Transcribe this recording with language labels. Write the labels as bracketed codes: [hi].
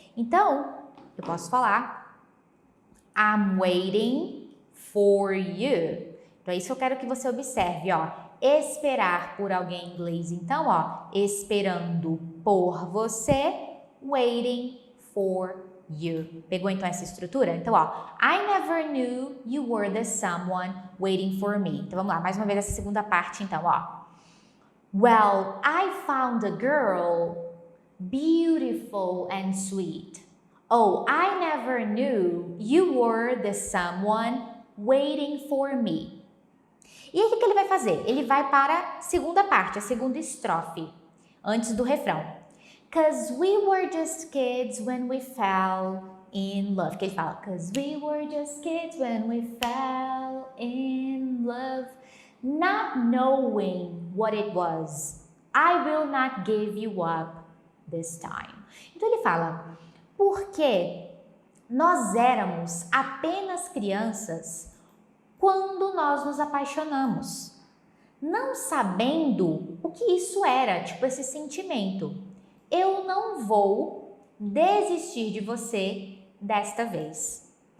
[pt] Então, eu posso falar, [en] I'm waiting for you. [pt] Então, é isso que eu quero que você observe, ó. Esperar por alguém em inglês, então, ó, esperando por você, [en] waiting for you. [pt] Pegou então essa estrutura? [en] Então, ó, I never knew you were the someone waiting for me. [pt] Então, vamos lá, mais uma vez essa segunda parte, então, ó. [en] Well, I found a girl beautiful and sweet. Oh, I never knew you were the someone waiting for me. [pt] E aí, o que ele vai fazer? Ele vai para a segunda parte, a segunda estrofe, antes do refrão. [en] 'Cause we were just kids when we fell in love. [pt] Que ele fala, [en] 'cause we were just kids when we fell in love, not knowing what it was. I will not give you up this time. [pt] Então ele fala, Porque nós éramos apenas crianças quando nós nos apaixonamos, não sabendo o que isso era, tipo esse sentimento. Eu não vou desistir de você desta vez.